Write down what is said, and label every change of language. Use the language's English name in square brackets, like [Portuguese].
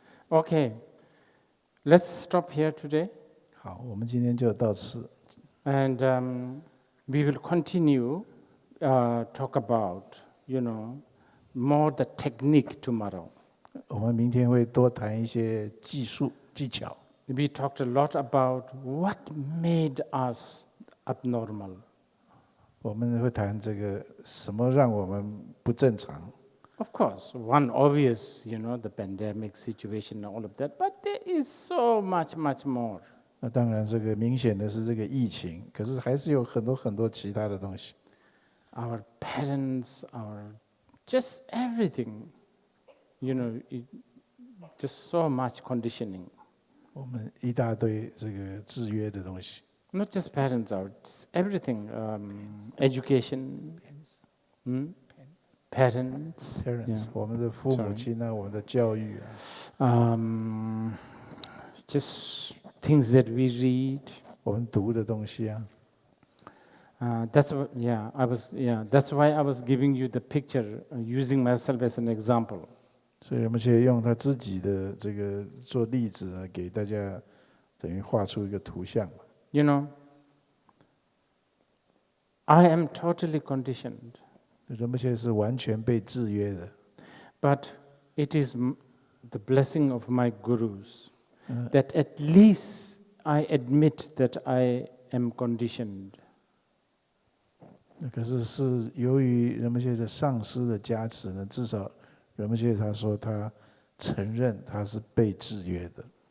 [English] Okay, let's stop here today. [Chinese] 好，我们今天就到此。 [English] And we will continue talk about, more the technique tomorrow. [Chinese] 我们明天会多谈一些技术技巧。 [English] We talked a lot about what made us abnormal. [Chinese] 我们会谈这个什么让我们不正常。 [English] Of course, one obvious, the pandemic situation and all of that, but there is so much more. [Chinese] 那当然，这个明显的是这个疫情，可是还是有很多其他的东西。 [English] Our parents, just everything, just so much conditioning. [Chinese] 我们一大堆这个制约的东西。 [English] Not just parents, just everything, education, parents, [Chinese] Parents， 我们的父母亲啊，我们的教育啊， [English] just things that we read. [Chinese] 我们读的东西啊。 [English] That's why I was giving you the picture, using myself as an example. [Chinese] 所以我们就用他自己的这个做例子啊，给大家等于画出一个图像。 [English] I am totally conditioned. [Chinese] 人们现在是完全被制约的。 [English] But it is the blessing of my gurus. that at least I admit that I am conditioned. [Chinese] 可是由于仁波切的上师的加持呢，至少仁波切他说他承认他是被制约的。